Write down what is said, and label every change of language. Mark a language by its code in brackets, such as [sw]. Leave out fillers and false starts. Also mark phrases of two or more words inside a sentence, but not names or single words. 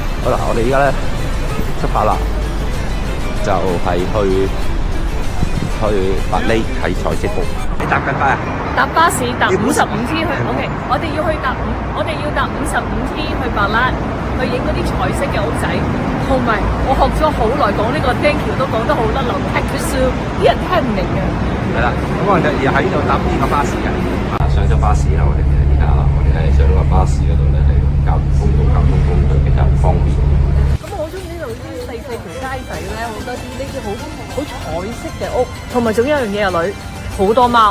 [yue] 好啦，我哋而家咧出發啦，就係去百利睇彩色谷。你搭緊巴啊？搭巴士搭55T 去 ，OK， 我哋要搭55T 去白蘭，去影嗰啲彩色嘅屋仔，同埋我學咗好耐講呢個 [en] thank you [yue] 都講得好甩流 [en] thank you so， [yue] 啲人聽唔明嘅。係啦，咁我哋要喺呢度搭呢個巴士嘅。上咗巴士啦，我哋而家啦，我哋係上咗個巴士嗰度咧，係交通工具比較方便。咁我好中意呢度啲細條街仔咧，我覺得呢啲好彩色嘅屋，同埋仲有一樣嘢啊女，好多貓。